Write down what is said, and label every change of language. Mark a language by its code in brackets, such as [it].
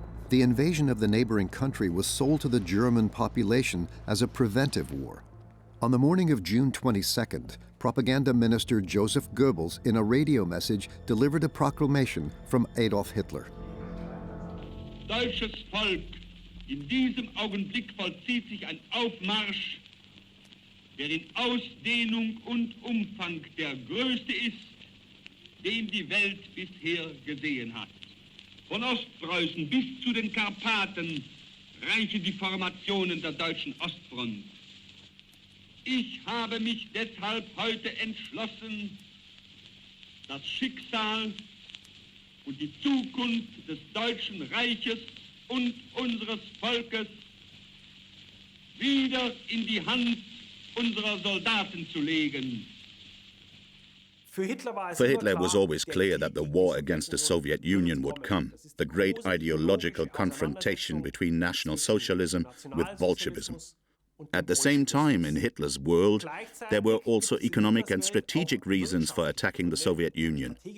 [en] The invasion of the neighboring country was sold to the German population as a preventive war. On the morning of June 22nd, Propaganda Minister Joseph Goebbels, in a radio message, delivered a proclamation from Adolf Hitler. [de] Deutsches Volk, in diesem Augenblick vollzieht sich ein Aufmarsch, der in Ausdehnung und Umfang der größte ist, den die Welt bisher gesehen hat. Von Ostpreußen bis zu den Karpaten reichen die Formationen der deutschen Ostfront. Ich habe mich deshalb heute entschlossen, das Schicksal und die Zukunft des Deutschen Reiches und unseres Volkes wieder in die Hand unserer Soldaten zu legen. [en] For Hitler, it was always clear that the war against the Soviet Union would come, the great ideological confrontation between National Socialism with Bolshevism. At the same time, in Hitler's world, there were also economic and strategic reasons for attacking the Soviet Union.